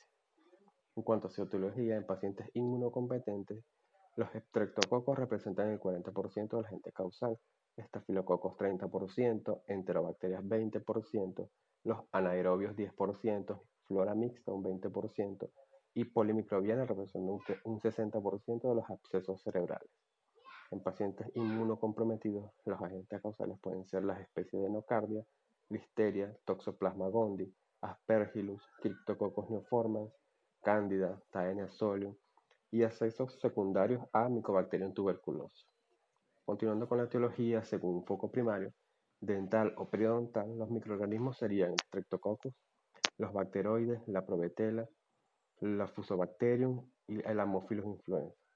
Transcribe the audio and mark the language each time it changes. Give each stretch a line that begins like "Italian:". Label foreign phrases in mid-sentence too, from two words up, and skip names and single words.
Spanish: En cuanto a citología, en pacientes inmunocompetentes, los estreptococos representan el 40% del agente causal, estafilococos 30%, enterobacterias 20%, los anaerobios 10%, flora mixta un 20% y polimicrobiana representan un 60% de los abscesos cerebrales. En pacientes inmunocomprometidos, los agentes causales pueden ser las especies de nocardia, listeria, toxoplasma gondii, aspergillus, cryptococcus neoformans, cándida, taenia solium y accesos secundarios a Mycobacterium tuberculosis. Continuando con la etiología, según un foco primario, dental o periodontal, los microorganismos serían el Streptococcus, los bacteroides, la Provetela, la Fusobacterium y el Haemophilus influenza.